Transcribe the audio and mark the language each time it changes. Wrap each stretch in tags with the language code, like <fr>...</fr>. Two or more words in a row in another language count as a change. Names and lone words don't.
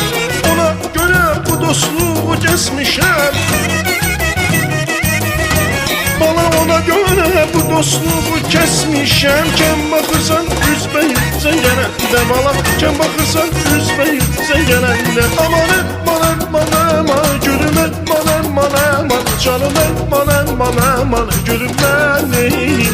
<az>Ona görə bu dostluğu kəsmişəm bala, ona görə bu dostluğu kəsmişəm. Kəm baxırsan üzbəyüzə gələndə bala, kəm baxırsan üzbəyüzə gələndə.</az> <tr>Aman aman aman aman gülüm, aman aman aman canım, aman aman aman gülüm benim.</tr>